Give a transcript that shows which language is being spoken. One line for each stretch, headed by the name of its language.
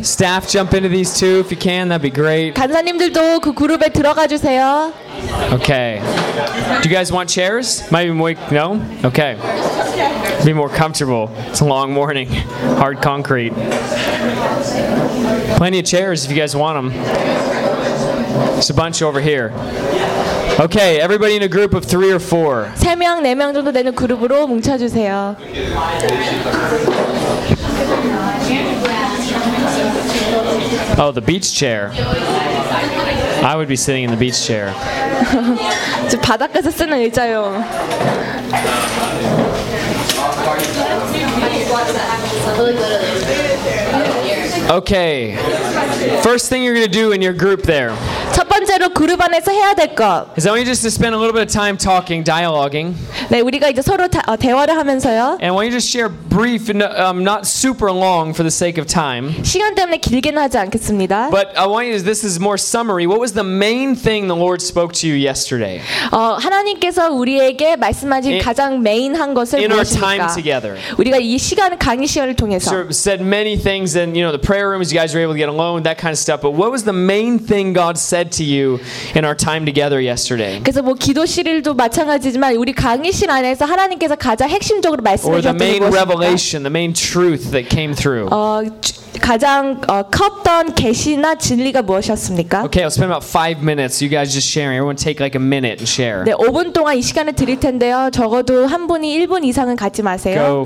English: Staff jump into these two if you can, that'd be great.
Korean: 간사님들도 그 그룹에 들어가 주세요.
English: Okay. Do you guys want chairs? Maybe more, no? Okay. Be more comfortable. It's a long morning. Hard concrete. Plenty of chairs if you guys want them. There's a bunch over here. Okay, everybody in a group of 3 or 4.
Korean: 세 명, 네 명 정도 되는 그룹으로 뭉쳐주세요.
English: Oh, the beach chair. I would be sitting in the beach chair.
Korean: 저 바닷가에서 쓰는 의자요.
English: Okay, first thing you're going to do in your group there.
Korean: 번째로 그룹 안에서 해야 될 것.
English: Is that we just to spend a little bit of time talking, dialoguing?
Korean: 네, 우리가 이제 서로 대화를 하면서요.
English: And why don't you just share brief, not super long, for the sake of time?
Korean: 시간 때문에 길게는 하지 않겠습니다.
English: But I want you to, this is more summary. What was the main thing the Lord spoke to you yesterday?
Korean: 하나님께서 우리에게 말씀하신 가장 메인한 것을 무엇입니까?
English: In our time together.
Korean: 우리가 이 시간 강의 시간을 통해서.
English: Sort of said many things, and you know, the prayer rooms, you guys were able to get alone, that kind of stuff. But what was the main thing God said to you in our time together yesterday?
Korean: 그래서 뭐 기도실도 마찬가지지만 우리 강의실 안에서 하나님께서 가장 핵심적으로 말씀하셨던 것이 뭐였어요?
English: Or the main revelation, the main truth that came through.
Korean: 가장 컸던 계시나 진리가 무엇이었습니까?
English: Okay, I'll spend about 5 minutes. You guys just sharing. Everyone take like a minute and share.
Korean: 네, 5분 동안 이 시간을 드릴 텐데요. 적어도 한 분이 1분 이상은 갖지 마세요.